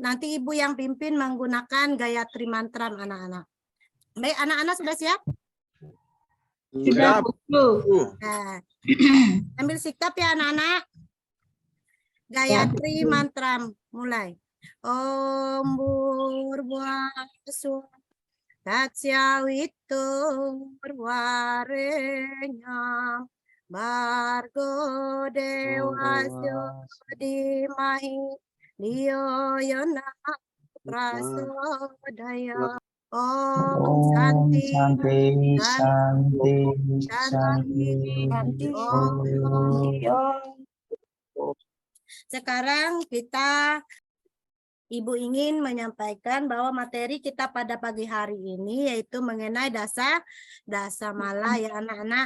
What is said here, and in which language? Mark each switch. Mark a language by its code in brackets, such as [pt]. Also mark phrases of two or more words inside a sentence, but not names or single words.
[id] Nanti Ibu yang pimpin menggunakan Gayatri Mantra anak-anak. Baik, anak-anak sudah siap? Sudah Bu. Nah, ambil sikap ya anak-anak. Gayatri Mantra mulai. [sa] Om Burbuasu Tatsyawitu Warenya Bargo Dewasyo Dimahi Diyo Yona Prasodaya Om Santi [id] Santi. Sekarang Ibu ingin menyampaikan bahwa materi kita pada pagi hari ini yaitu mengenai dasa mala ya anak-anak.